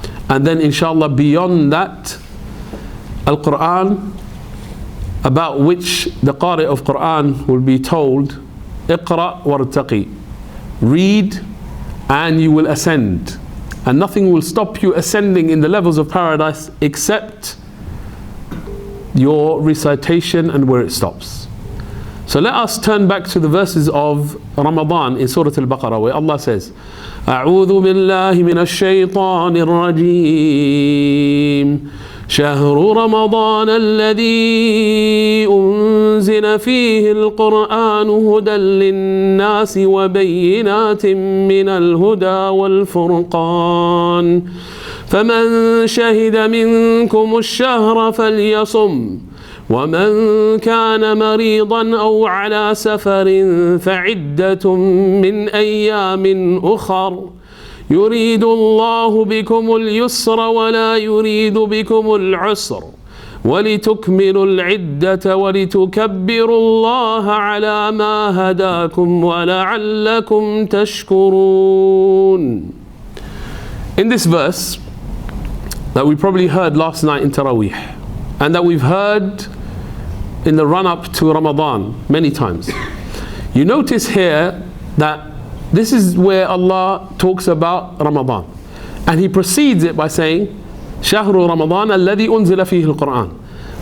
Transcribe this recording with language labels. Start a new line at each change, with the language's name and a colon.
English: And then inshallah beyond that, Al-Qur'an, about which the Qari of Qur'an will be told, Iqra wartaqi, read and you will ascend. And nothing will stop you ascending in the levels of paradise except your recitation and where it stops. So let us turn back to the verses of Ramadan in Surah alBaqarah, where Allah says,
Arabic: أعوذ بالله من الشيطان الرجيم شهر رمضان الذي أنزل فيه القرآن هدى للناس وبينات من الهدى والفرقان فمن شهد منكم الشهر فليصم ومن كان مريضا أو على سفر فعدة من أيام أخر يريد الله بكم اليسر ولا يريد بكم العسر ولتكملوا العدة ولتكبروا الله على ما هداكم ولعلكم تشكرون.
English: In this verse that we probably heard last night in Taraweeh, and that we've heard in the run-up to Ramadan many times, you notice here that this is where Allah talks about Ramadan, and He precedes it by saying
Arabic: شهر رمضان الذي أنزل فيه القرآن.